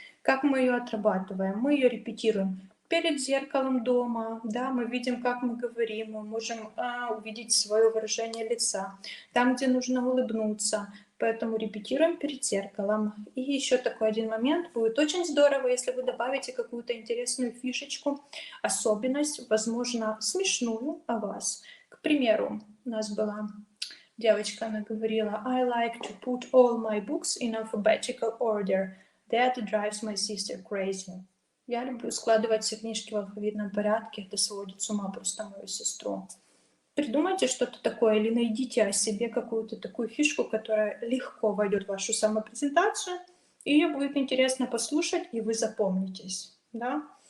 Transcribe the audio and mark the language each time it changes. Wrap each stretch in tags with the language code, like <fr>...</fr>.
<ru>Как мы ее отрабатываем? Мы ее репетируем перед зеркалом дома, да, мы видим, как мы говорим, мы можем увидеть свое выражение лица, там, где нужно улыбнуться, поэтому репетируем перед зеркалом. И еще такой один момент, будет очень здорово, если вы добавите какую-то интересную фишечку, особенность, возможно, смешную о вас. К примеру, у нас была девочка, она говорила:</ru> <en>I like to put all my books in alphabetical order. That drives my sister crazy.</en> <ru>Я люблю складывать все книжки в алфавитном порядке, это сводит с ума просто мою сестру. Придумайте что-то такое или найдите о себе какую-то такую фишку, которая легко войдет в вашу самопрезентацию, и ее будет интересно послушать, и вы запомнитесь. Да?</ru>